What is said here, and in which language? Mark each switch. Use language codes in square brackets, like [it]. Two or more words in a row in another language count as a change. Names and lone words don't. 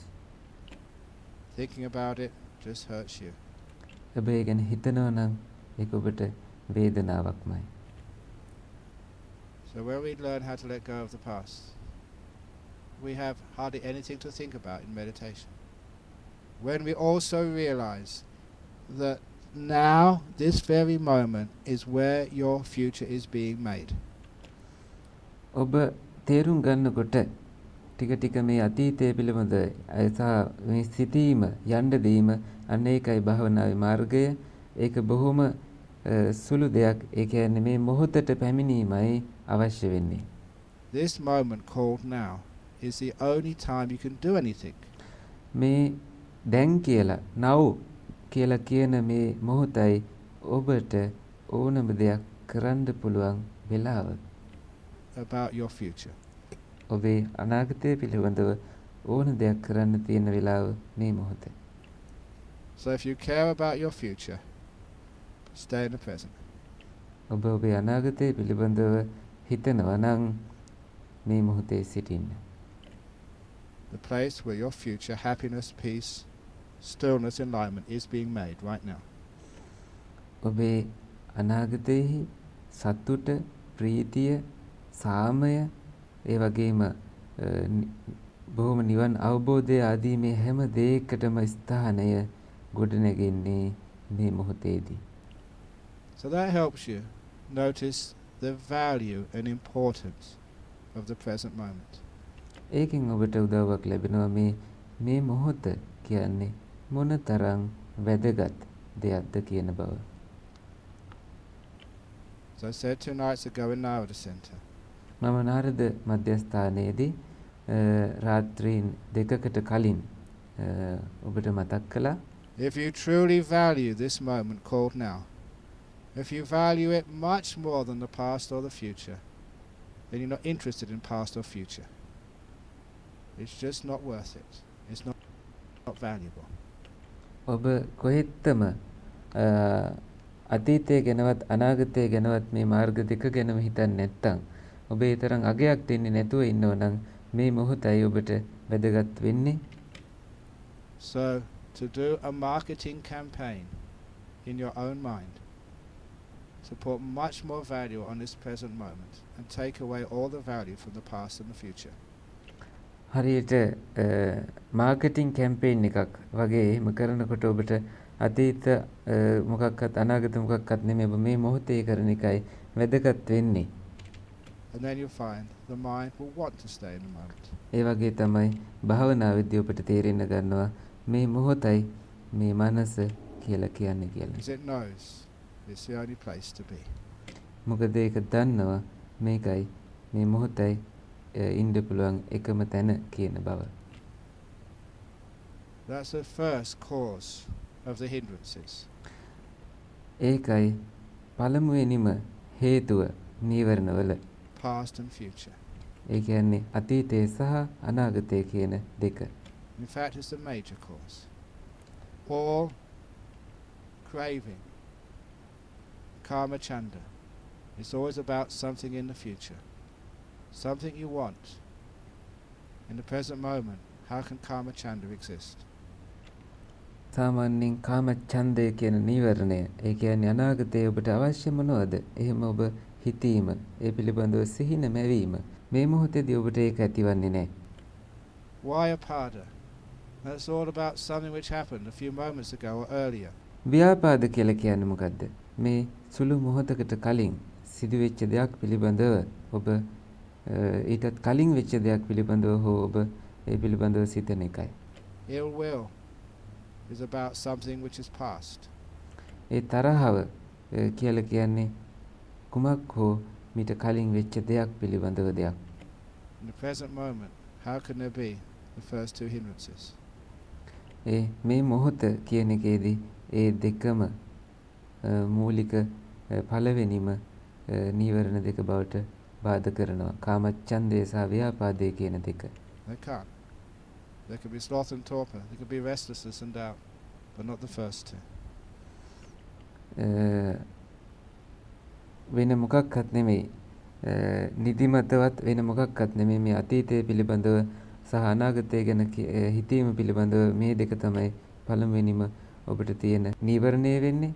[en] Thinking about it just hurts you. [si] ඔබ ඒ ගැන හිතනවා නම් ඒක ඔබට වේදනාවක්මයි. [en] So when we learn how to let go of the past, we have hardly anything to think about in meditation. When we also realize that now, this very moment, is where your future is being made. [si] ඔබ තේරුම් ගන්නකොට ටික මේ අතීතයේ පිළිබඳ සහ මේ සිටීම යන්න දීම අන්න ඒකයි භාවනාවේ මාර්ගය. ඒක බොහොම සුළු දෙයක්. ඒ කියන්නේ මේ මොහොතට පැමිණීමයි අවශ්‍ය වෙන්නේ. [en] This moment called now is the only time you can do anything. [si] මේ දැන් කියලා now කියලා කියන මේ මොහොතයි ඔබට ඕනම දෙයක් කරන්න පුළුවන් වෙලාව. [en] About your future. [si] ඔබේ අනාගතය පිළිබඳව ඕන දෙයක් කරන්න තියෙන වෙලාව මේ මොහොත. [en] So if you care about your future, stay in the present. [si] ඔබ ඔබේ අනාගතය පිළිබඳව හිතනවා නම් මේ මොහොතේ සිටින්න. [en] The place where your future happiness, peace, stillness, enlightenment is being made right now. [si] ඔබේ අනාගතයේ සතුට, ප්‍රීතිය, සාමය, ඒ වගේම බොහොම නිවන් අවබෝධය ආදී මේ හැම දෙයකටම ස්ථානය ගොඩනැගෙන්නේ මේ මොහොතේදී. [en] So that helps you notice the value and importance of the present moment. [si] ඒකෙන් ඔබට උදව්වක් ලැබෙනවා මේ මොහොත කියන්නේ මොනතරම් වැදගත් දෙයක්ද කියන බව. [en] As I said 2 nights ago in Mawatha Center, [si] මම නාරද මධ්‍යස්ථානයේදී රාත්‍රීන් දෙකකට කලින් ඔබට මතක් කළා. [en] If you truly value this moment called now, if you value it much more than the past or the future, then you're not interested in past or future. It's just not worth it. It's not valuable. [si] ඔබ කොහෙත්තම අතීතයේ ගැනවත් අනාගතයේ ගැනවත් මේ මාර්ග දෙක ගැනම හිතන්නේ නැත්නම් ඔබ ඒ තරම් අගයක් දෙන්නේ නැතුව ඉන්නව නම් මේ මොහොතයි ඔබට වැදගත් වෙන්නේ. [en] So to do a marketing campaign in your own mind to put much more value on this present moment and take away all the value from the past and the future. [si] හරියට [en] marketing campaign [si] එකක් වගේ එහෙම කරනකොට ඔබට අතීත මොකක්වත් අනාගත මොකක්වත් නෙමෙයි ඔබ මේ මොහොතේ කරන එකයි වැදගත් වෙන්නේ. [en] And then you find the mind will want to stay in the moment. [si] ඒ වගේ තමයි භාවනාවේදී ඔබට තේරෙන්න ගන්නවා මේ මොහොතයි මේ මනස කියලා කියන්නේ කියලා. [en] Because it knows it's the only place to be. [si] මොකද ඒක දන්නවා මේකයි මේ මොහොතයි ඉන්න පුළුවන් එකම තැන කියන බව. [en] That's the first cause of the hindrances. [si] ඒකයි පළමුවෙනිම හේතුව නීවරණවල. [en] Past and future. [si] ඒ කියන්නේ අතීතය සහ අනාගතය කියන දෙක. [en] In fact, it's the major cause. All craving, karma chanda, it's always about something in the future, something you want. In the present moment, how can karma chanda exist? [si] සාමාන්‍යයෙන් කාම ඡන්දය කියන නීවරණය ඒ කියන්නේ අනාගතයේ ඔබට අවශ්‍ය මොනවද? එහෙම ඔබ හිතීම, ඒ පිළිබඳව සිහින මැවීම මේ මොහොතේදී ඔබට ඒක ඇතිවන්නේ නැහැ. [en] Vyapada, that's all about something which happened a few moments ago or earlier. [si] ව්‍යාපාද කියලා කියන්නේ මොකද්ද? මේ සුළු මොහොතකට කලින් සිදුවෙච්ච දෙයක් පිළිබඳව ඔබ ඊටත් කලින් වෙච්ච දෙයක් පිළිබඳව හෝ ඔබ ඒ පිළිබඳව සිතන එකයි. [en] Ill will is about something which is past. [si] ඒ තරහව කියලා කියන්නේ කුමක් හෝ මීට කලින් වෙච්ච දෙයක් පිළිබඳව දෙයක්. [en] In the present moment, how can there be the first two hindrances? [si] ඒ මේ මොහොත කියන එකේදී ඒ දෙකම මූලික පළවෙනිම නීවරණ දෙක බවට බාධා කරනවා. කාමච්ඡන්දය සහ ව්‍යාපාදය කියන දෙක. [en] They can't. There could be sloth and torpor. There could be restlessness and doubt, but not the first two. [si] වෙන මොකක්වත් නෙමෙයි. නිදිමතවත් වෙන මොකක්වත් නෙමෙයි මේ අතීතය පිළිබඳව සහ අනාගතය ගැන හිතීම පිළිබඳව මේ දෙක තමයි පළමුවෙනිම ඔබට තියෙන නීවරණය වෙන්නේ.